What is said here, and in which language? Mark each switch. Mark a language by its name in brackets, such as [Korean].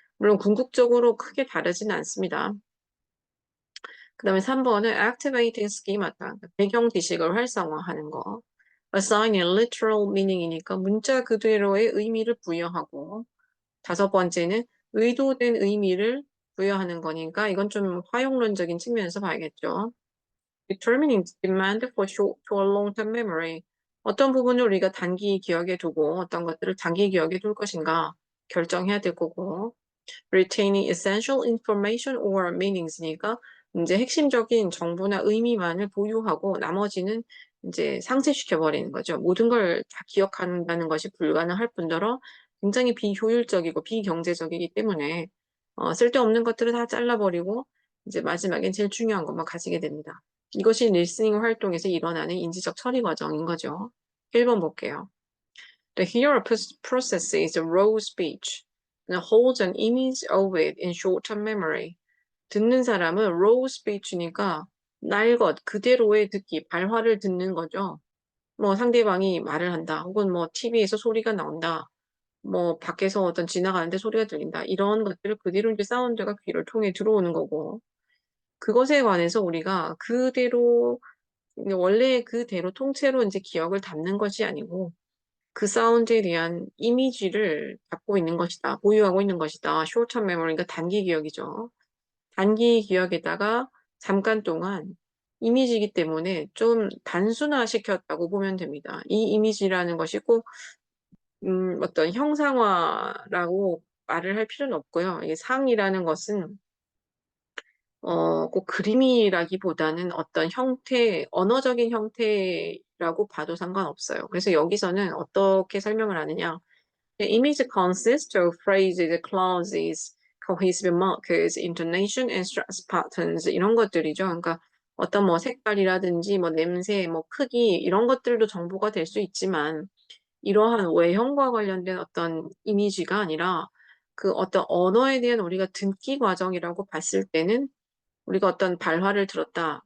[Korean] 물론 궁극적으로 크게 다르지는 않습니다. 그 다음에 3번은 [English] activating schemata, [Korean] 배경 지식을 활성화하는 거. [English] assigning literal meaning [Korean] 이니까 문자 그대로의 의미를 부여하고 5번째는 의도된 의미를 부여하는 거니까 이건 좀 활용론적인 측면에서 봐야겠죠. [English] Determining demand for short or long-term memory. [Korean] 어떤 부분을 우리가 단기 기억에 두고 어떤 것들을 장기 기억에 둘 것인가 결정해야 될 거고. [English] Retaining essential information or meanings [Korean] 니까 이제 핵심적인 정보나 의미만을 보유하고 나머지는 이제 상쇄시켜 버리는 거죠. 모든 걸 다 기억한다는 것이 불가능할 뿐더러 굉장히 비효율적이고 비경제적이기 때문에 쓸데없는 것들을 다 잘라버리고 이제 마지막엔 제일 중요한 것만 가지게 됩니다. 이것이 리스닝 활동에서 일어나는 인지적 처리 과정인 거죠. 1번 볼게요. [English] The hearer processes a raw speech and holds an image of it in short-term memory. [Korean] 듣는 사람은 raw speech니까 날 것, 그대로의 듣기, 발화를 듣는 거죠. 뭐 상대방이 말을 한다, 혹은 뭐 TV에서 소리가 나온다, 뭐 밖에서 어떤 지나가는데 소리가 들린다. 이런 것들을 그대로 이제 사운드가 귀를 통해 들어오는 거고, 그것에 관해서 우리가 그대로 원래 그대로 통째로 이제 기억을 담는 것이 아니고 그 사운드에 대한 이미지를 갖고 있는 것이다. 보유하고 있는 것이다. short-term memory, 그러니까 단기 기억이죠. 단기 기억에다가 잠깐 동안 이미지이기 때문에 좀 단순화시켰다고 보면 됩니다. 이 이미지라는 것이 꼭 어떤 형상화라고 말을 할 필요는 없고요. 이 상이라는 것은 꼭 그림이라기보다는 어떤 형태, 언어적인 형태라고 봐도 상관없어요. 그래서 여기서는 어떻게 설명을 하느냐. [English] The image consists of phrases, clauses, cohesive markers, intonation, and stress patterns [Korean] 이런 것들이죠. 그러니까 어떤 뭐 색깔이라든지 뭐 냄새, 뭐 크기 이런 것들도 정보가 될 수 있지만 이러한 외형과 관련된 어떤 이미지가 아니라 그 어떤 언어에 대한 우리가 듣기 과정이라고 봤을 때는 우리가 어떤 발화를 들었다.